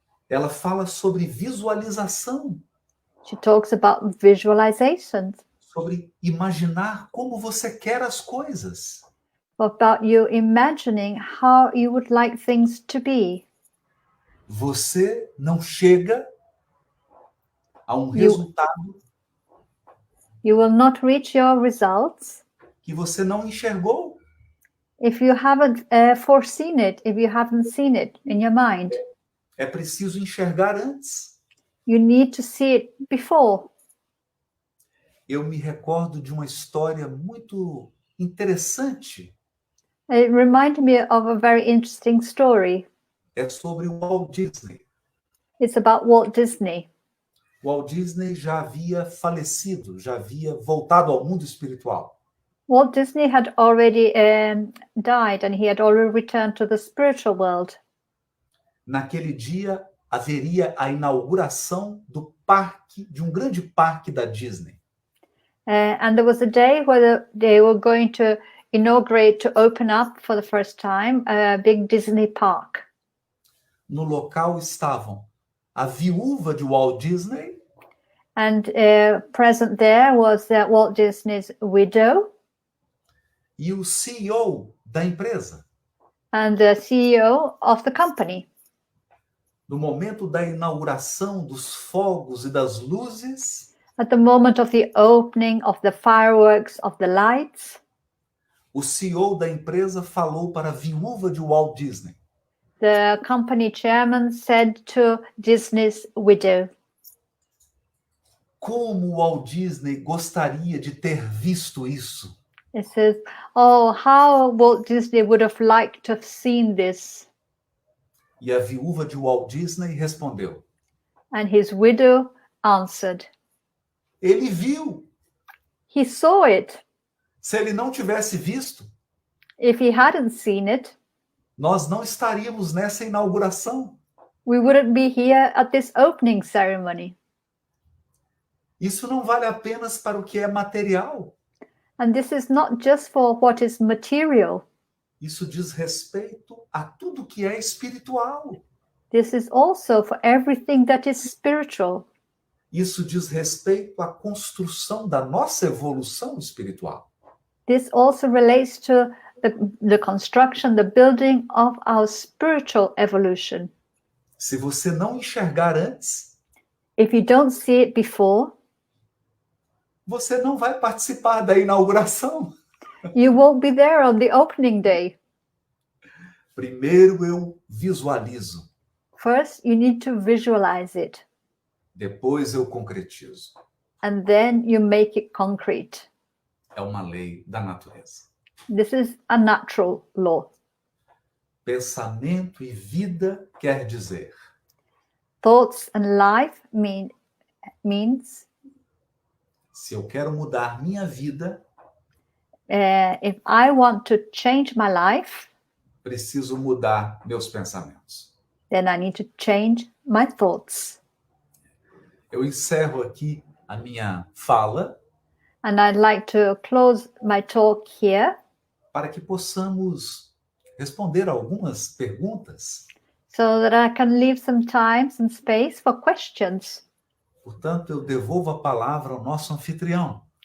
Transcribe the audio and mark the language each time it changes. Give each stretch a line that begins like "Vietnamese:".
Portuguese: Ela fala sobre visualização,
English: She talks about visualization,
Portuguese: sobre imaginar como você quer as coisas.
English: about you imagining how you would like things to be.
Portuguese: Você não chega a um
English: You-
Portuguese: resultado
English: You will not reach your results
Portuguese: que você não enxergou.
English: if you haven't foreseen it, if you haven't seen it in your mind.
Portuguese: É preciso enxergar antes.
English: You need to see it before.
Portuguese: Eu me recordo de uma história muito interessante.
English: It reminded me of a very interesting story.
Portuguese: É sobre o Walt Disney.
English: It's about Walt Disney.
Portuguese: Walt Disney já havia falecido, já havia voltado ao mundo espiritual.
English: Walt Disney had already died and he had already returned to the spiritual world.
Portuguese: Naquele dia haveria a inauguração do parque, de um grande parque da Disney.
English: And there was a day where they were going to inaugurate, to open up for the first time, a big Disney park.
Portuguese: No local estavam a viúva de Walt Disney,
English: And present there was Walt Disney's widow
Portuguese: e o CEO da empresa.
English: and the CEO of the company.
Portuguese: No momento da inauguração dos fogos e das luzes,
English: At the moment of the opening of the fireworks, of the lights,
Portuguese: o CEO da empresa falou para a viúva de Walt Disney:
English: the company chairman said to Disney's widow,
Portuguese: como Walt Disney gostaria de ter visto isso.
English: it says, oh, how Walt Disney would have liked to have seen this.
Portuguese: E a viúva de Walt Disney respondeu:
English: And his widow answered,
Portuguese: ele viu.
English: he saw it.
Portuguese: Se ele não tivesse visto,
English: If he hadn't seen it,
Portuguese: nós não estaríamos nessa inauguração.
English: we wouldn't be here at this opening ceremony.
Portuguese: Isso não vale apenas para o que é material.
English: And this is not just for what is material.
Portuguese: Isso diz respeito a tudo que é espiritual.
English: This is also for everything that is spiritual.
Portuguese: Isso diz respeito à construção da nossa evolução espiritual.
English: This also relates to the construction, the building of our spiritual evolution.
Portuguese: Se você não enxergar antes,
English: If you don't see it before,
Portuguese: você não vai participar da inauguração.
English: you won't be there on the opening day.
Portuguese: Primeiro eu visualizo,
English: First, you need to visualize it,
Portuguese: depois eu concretizo.
English: and then you make it concrete.
Portuguese: É uma lei da natureza.
English: This is a natural law.
Portuguese: Pensamento e vida quer dizer:
English: Thoughts and life means
Portuguese: se eu quero mudar minha vida,
English: if I want to change my life,
Portuguese: preciso mudar meus pensamentos.
English: then I need to change my thoughts.
Portuguese: Eu encerro aqui a minha fala
English: And I'd like to close my talk here
Portuguese: para que possamos responder algumas perguntas.
English: so that I can leave some time, some space for questions.
Portuguese: Portanto, eu devolvo a palavra ao nosso anfitrião.